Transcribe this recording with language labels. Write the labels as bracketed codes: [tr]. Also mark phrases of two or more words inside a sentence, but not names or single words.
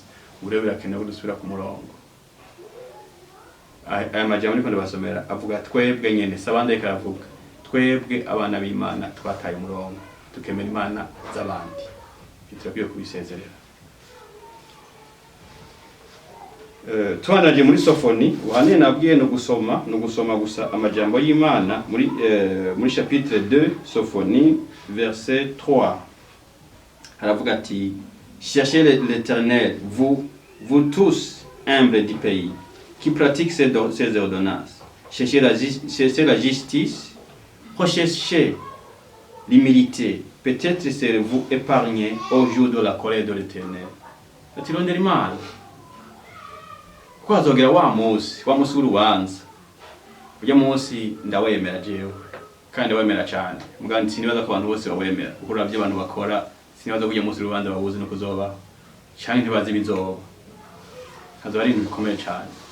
[rn] Ubu rero birakenewe dusubira ku murongo. Aya majambo niko ndabasomera avuga twebwe nyene sabande karavuga twebwe abana b'Imana twataye umurongo tukemera imana z'abandi, turakwiye kubisezerera. Twanaje muri Sofoni, uhane nabwiye no gusoma gusa amajambo y'Imana muri chapitre 2 Sofoni verset 3. Haravuga ati [fr] cherchez l'Éternel, vous tous humbles du pays, qui pratiquent ses ordonnances. Cherchez la justice, recherchez l'humilité. Peut-être serez-vous épargnés au jour de la colère de l'Éternel. [rn] Atirondera imana ko hazogera wa munsi w'urubanza. Ujya munsi ndawemera jewe kandi wemera cyane, mugandi sinibaza ko abantu bose bawemera, kuko uravye abantu bakora, sinibaza ko ujya munsi urubanza babuze no kuzoba cyane, ntibazi bizoba, hazoba ari ibintu bikomeye cyane.